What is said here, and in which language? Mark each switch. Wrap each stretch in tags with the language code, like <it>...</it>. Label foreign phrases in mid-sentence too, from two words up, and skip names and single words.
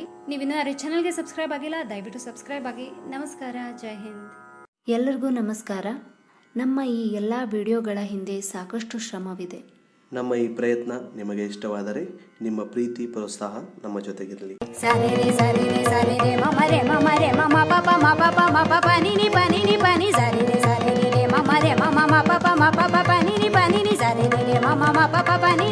<kn>ನೀವಿನ್ನೂ ಯಾರು ಚಾನಲ್ಗೆ ಸಬ್ಸ್ಕ್ರೈಬ್ ಆಗಿಲ್ಲ ದಯವಿಟ್ಟು ಸಬ್ಸ್ಕ್ರೈಬ್ ಆಗಿ. ನಮಸ್ಕಾರ, ಜೈ ಹಿಂದ್. ಎಲ್ಲರಿಗೂ ನಮಸ್ಕಾರ. ನಮ್ಮ ಈ ಎಲ್ಲ ವಿಡಿಯೋಗಳ ಹಿಂದೆ ಸಾಕಷ್ಟು ಶ್ರಮವಿದೆ. ನಮ್ಮ ಈ ಪ್ರಯತ್ನ ನಿಮಗೆ ಇಷ್ಟವಾದರೆ ನಿಮ್ಮ ಪ್ರೀತಿ ಪ್ರೋತ್ಸಾಹ ನಮ್ಮ ಜೊತೆಗಿರಲಿ. ಸರಿ ರೇ ಸರಿ ರೇ ಸರಿ ರೇ ಮಮ ರೇ ಮಮ ರೇ ಮಮ ಪಪ ಮ ಪಪ ಮ ಪ ನಿ ನಿ ಪ ನಿ ನಿ ಪ ನಿ ಸರಿ ರೇ ಮಮ ರೇ ಮಮ ಮ ಪಪ ಮ ಪಪ ಪ ನಿ ನಿ ಪ ನಿ ನಿ ಸರಿ ರೇ ಮಮ ಮ ಪಪ</kn>